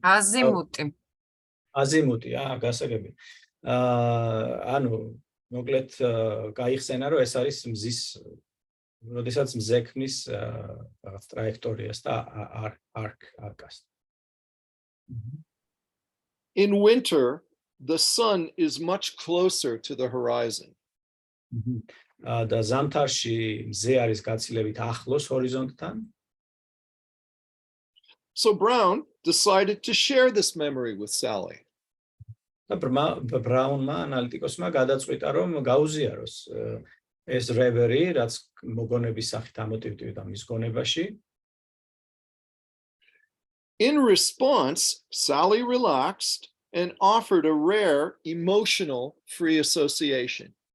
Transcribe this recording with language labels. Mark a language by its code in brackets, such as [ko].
[ka] აზიმუტი. აზიმუტი, გასაგები. ანუ მოკლედ გაიხსენა რომ ეს არის მზის როდესაც მზე ქმნის რაღაც ტრაექტორიას და არკას. [en] In winter, the sun is much closer to the horizon. [ka] და ზამთარში მზე არის გაცილებით ახლოს ჰორიზონტთან. [en] So Brown decided to share this memory with Sally. [ka] და ბრაუნმა ანალიტიკოსმა გადაწყვიტა რომ გაუზიაროს ეს რევერი რაც მოგონების სახით ამოტივტივდა მის გონებაში. [en] In response, Sally relaxed and offered a rare emotional free association.